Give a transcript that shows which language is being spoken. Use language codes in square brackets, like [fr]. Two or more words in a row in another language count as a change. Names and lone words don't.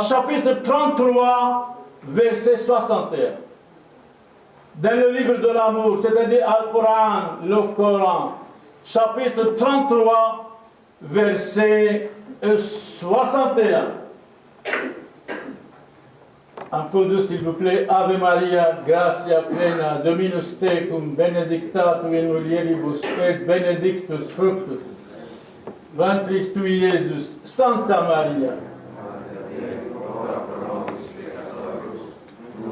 [fr] Chapitre 33, verset 61. Dans le livre de l'amour, c'est-à-dire Al-Coran, le Coran, chapitre 33, verset 61. Un peu de s'il vous plaît. [la] Ave Maria, gratia plena, Dominus tecum, benedicta tu in mulieribus, et benedictus fructus ventris tui, Iesus. Santa Maria,